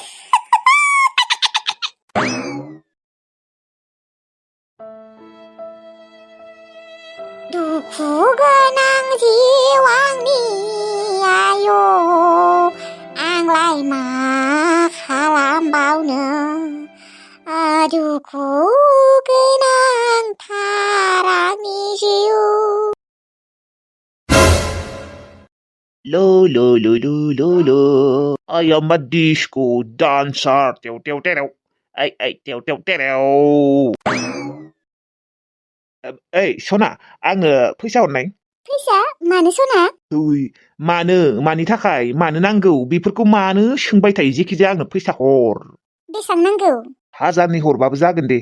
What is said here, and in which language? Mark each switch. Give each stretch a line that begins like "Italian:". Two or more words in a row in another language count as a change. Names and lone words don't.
Bodo: दुखु गोनां जिउ आंनि आय' आंलाय मा खालामबावनो दुखु गोनांथार आंनि जिउ Lo lo lo lo lo lo.
English: I am a disco dancer. Tew tew tew. Ay tew tew tew.
Bodo: Ey सना आंनो फैसा हरनाय फैसा मानो सना? मानि थाखाय मानो नांगौ बेफोरखौ मानो सोंबाय थायो जेखिजाया आंनो फैसा हर। बेसां नांगौ? 1000 हरबाबो जागोन दे।